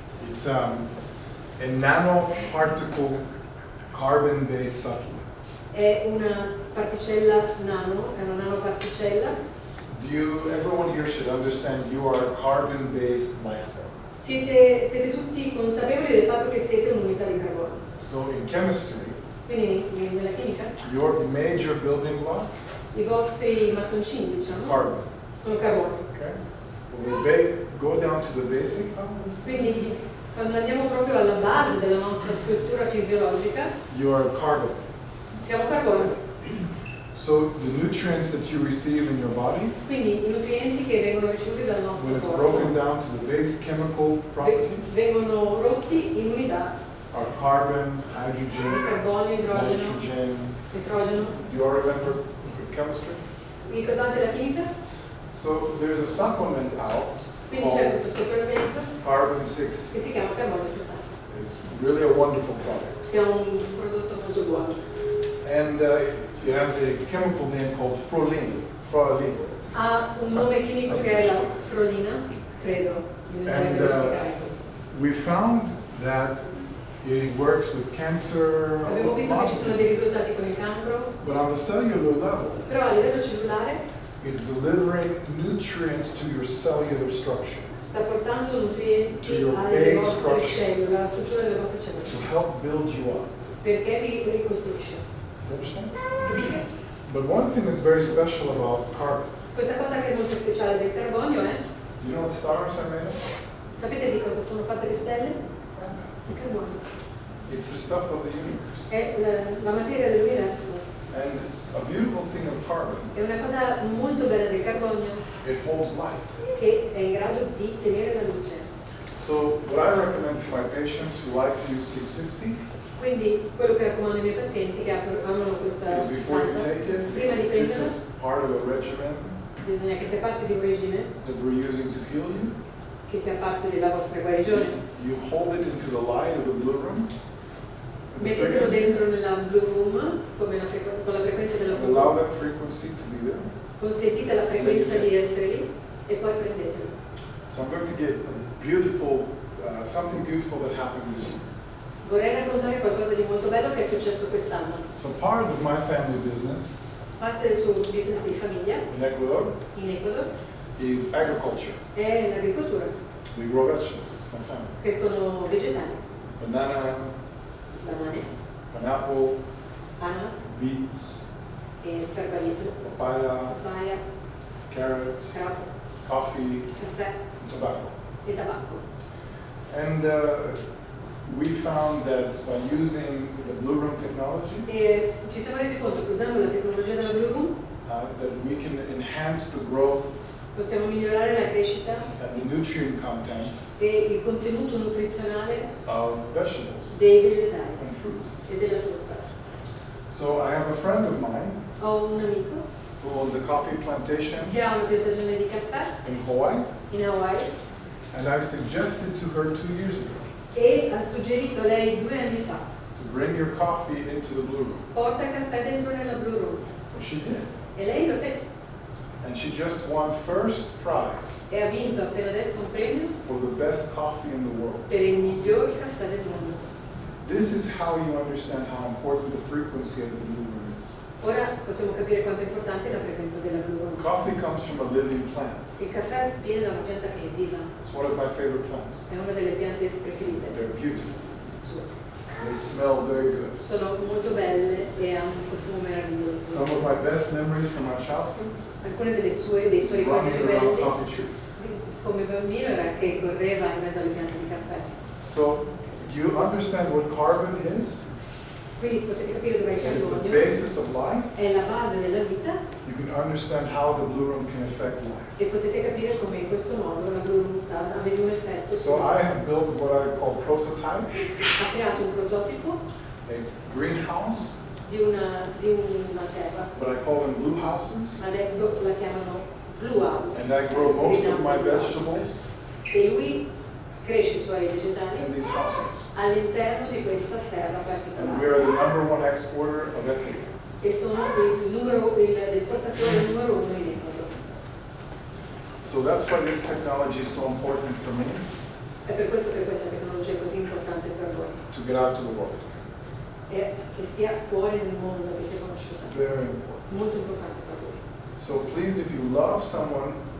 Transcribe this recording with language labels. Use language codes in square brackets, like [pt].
[en] It's a nanoparticle carbon-based supplement. [it] È una particella nano, è una nanoparticella. [en] Everyone here should understand you are a carbon-based life form. [it] Siete tutti consapevoli del fatto che siete un'unità di carbonio. [en] So in chemistry, [it] Quindi nella chimica, [en] your major building block [it] i vostri mattoncini, [en] is [it] diciamo, [en] carbon. [it] sono carbonio. [en] Okay? When we go down to the basic elements, [it] Quindi quando andiamo proprio alla base della nostra struttura fisiologica, [en] you are carbon. [it] siamo carbonio. [en] So the nutrients that you receive in your body, [it] Quindi i nutrienti che vengono ricevuti dal nostro [en] when it's [it] corpo [en] broken down to the base chemical property, [it] vengono rotti in unità: [en] are carbon, hydrogen, [it] carbonio, idrogeno, [en] nitrogen. [it] nitrogeno. [en] Do you all remember chemistry? [it] Ricordate la chimica? [en] So there's a supplement out [it] Quindi c'è questo supplemento [en] carbon 60. [it] che si chiama carbonio 60, [en] It's really a wonderful product. [it] che è un prodotto molto buono. [en] And it has a chemical name called proline. [it] Ha un nome chimico che è la frolina, credo, bisogna [en] And [it] verificare questo. [en] we found that it works with cancer, [it] Abbiamo visto che ci sono dei risultati con il cancro, [en] but on the cellular level, [it] però a livello cellulare [en] it's delivering nutrients to your cellular structure [it] sta portando [en] To [it] nutrienti [en] your [it] alle [en] base [it] vostre [en] structure. [it] cellule, alla struttura delle vostre [en] to [it] cellule, [en] help build you up. [it] perché vi ricostruisce. [en] You understand? [it] Capite? [en] But one thing that's very special about carbon, [it] Questa cosa che è molto speciale del carbonio è, [en] you know what stars are made of? [it] sapete di cosa sono fatte le stelle? carbonio. [en] It's the stuff of the universe. [it] È la materia dell'universo. [en] And a beautiful thing of carbon, [it] È una cosa molto bella del carbonio [en] it holds light. [it] che è in grado di tenere la luce. [en] So what I recommend to my patients who like to use 660 [it] Quindi quello che raccomando ai miei pazienti che amano questa [en] is before you [it] sostanza, [en] take it, [it] prima di [en] this [it] prenderla, [en] is part of a regimen [it] bisogna che sia parte di un regime, [en] that we're using to heal you. [it] che sia parte della vostra guarigione. [en] You hold it into the light of the Blu Room. and the [it] Mettetelo [en] frequency, [it] dentro nella Blu Room con la frequenza della Blu [en] allow [it] Room. [en] that frequency to be there. [it] Consentite alla frequenza di essere lì e poi prendetelo. [en] So I'm going to give a beautiful, something beautiful that happened this year. [it] Vorrei raccontare qualcosa di molto bello che è successo quest'anno. [en] So part of my family business [it] Parte del suo business di famiglia [en] in Ecuador [it] in Ecuador [en] is agriculture. [it] è l'agricoltura. [en] We grow vegetables, it's my family. [it] Crescono vegetali, [en] Banana, [it] banane, [en] pineapple, [it] ananas, [en] beets, [it] barbabietola, [en] papaya, [it] papaya, [en] carrots, [it] carote, [en] coffee, [it] caffè [en] tobacco. [it] e tabacco. [en] And we found that by using the Blu Room technology, [it] E ci siamo resi conto che usando la tecnologia della Blu Room [en] that we can enhance the growth [it] possiamo migliorare la crescita [en] and the nutrient content [it] e il contenuto nutrizionale [en] of vegetables [it] dei vegetali [en] and fruit. [it] e della frutta. [en] So I have a friend of mine [it] Ho un amico [en] who owns a coffee plantation [it] che ha una piantagione di caffè [en] in Hawaii, [it] in Hawaii [en] and I suggested to her 2 years ago [it] e ha suggerito a lei 2 anni fa: [en] to bring your coffee into the Blu Room. [it] porta il caffè dentro nella Blu Room. [en] And she did. [it] E lei lo fece. [en] And she just won first prize [it] E ha vinto appena adesso un premio [en] for the best coffee in the world. [it] per il miglior caffè del mondo. [en] This is how you understand how important the frequency of the Blu Room is. [it] Ora possiamo capire quanto è importante la frequenza della Blu Room. [en] Coffee comes from a living plant. [it] Il caffè viene da una pianta che è viva, [en] It's one of my favorite plants. [it] è una delle piante preferite [en] They're beautiful. [it] sue. [en] They smell very good. [it] Sono molto belle e hanno un profumo meraviglioso. [en] Some of my best memories from my childhood, [it] Alcune dei suoi ricordi [en] running around [it] belli [en] coffee trees. [it] come bambino era che correva in mezzo alle piante di caffè. [en] So you understand what carbon is? [it] Quindi potete capire dov'è il [en] It's the [it] carbonio, [en] basis of life. [it] è la base della vita [en] You can understand how the Blu Room can affect life. [it] e potete capire come in questo modo la Blu Room sta avendo un effetto. [en] So I have built what I call prototype, [it] Ha creato un prototipo [en] a greenhouse, [it] di una serra, [en] but I call them blue houses. [it] adesso la chiamano Blue House. [en] And I grow most of my vegetables [it] E lui cresce i suoi vegetali [en] in these houses. [it] all'interno di questa serra [en] And we [it] particolare [en] are the #1 exporter of equity. [it] e sono l'esportatore numero 1 in Ecuador. [en] So that's why this technology is so important for me [it] È per questo che questa tecnologia è così importante per voi, [en] to get out to the world. [it] e che sia fuori nel mondo, che sia conosciuta. [en] Very important. [it] Molto importante per voi. [en] So please, if you love someone,